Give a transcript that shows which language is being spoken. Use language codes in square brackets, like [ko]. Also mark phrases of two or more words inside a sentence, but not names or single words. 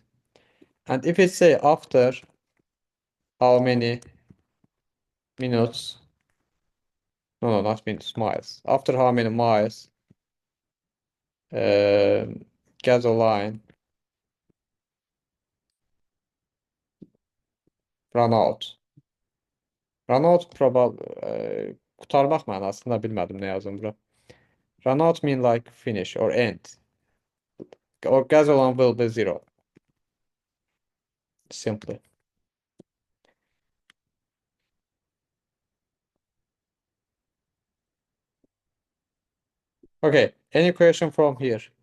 [en] And if it's say after how many minutes, no, not minutes, miles. After how many miles gasoline run out. Run out [az] qurtarmaq mənasında bilmədim nə yazım bura. [en] Run out mean like finish or end. Or gasoline will be 0. Simply. Okay, any question from here?